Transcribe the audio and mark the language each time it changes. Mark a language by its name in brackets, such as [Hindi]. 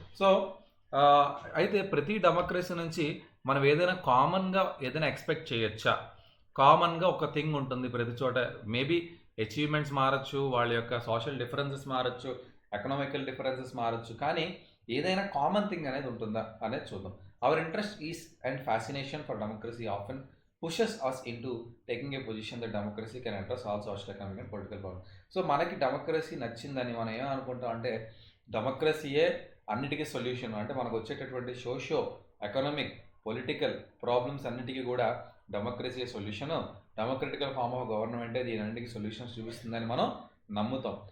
[Telugu] So అయితే ప్రతి democracy నుంచి మనం ఏదైనా కామన్గా ఏదైనా ఎక్స్పెక్ట్ చేయొచ్చా? కామన్గా ఒక థింగ్ ఉంటుంది ప్రతి చోట. మేబీ అచీవ్మెంట్స్ మారచ్చు, వాళ్ళ యొక్క సోషల్ డిఫరెన్సెస్ మారచ్చు, ఎకనామికల్ డిఫరెన్సెస్ మారచ్చు, కానీ ఏదైనా కామన్ థింగ్ అనేది ఉంటుందా అనేది చూద్దాం. Our interest is and fascination for democracy often [English] pushes us into taking a position that democracy can address all social, economic and political problems. [Telugu] So మనకి democracy నచ్చిందని మనం ఏమనుకుంటాం అంటే డెమోక్రసీయే అన్నిటికీ సొల్యూషన్. అంటే మనకు వచ్చేటటువంటి సోషియో ఎకనామిక్ పొలిటికల్ ప్రాబ్లమ్స్ అన్నిటికీ కూడా democracy solution, democratical form of గవర్నమెంటే దీనన్నిటికీ సొల్యూషన్స్ చూపిస్తుందని మనం నమ్ముతాం.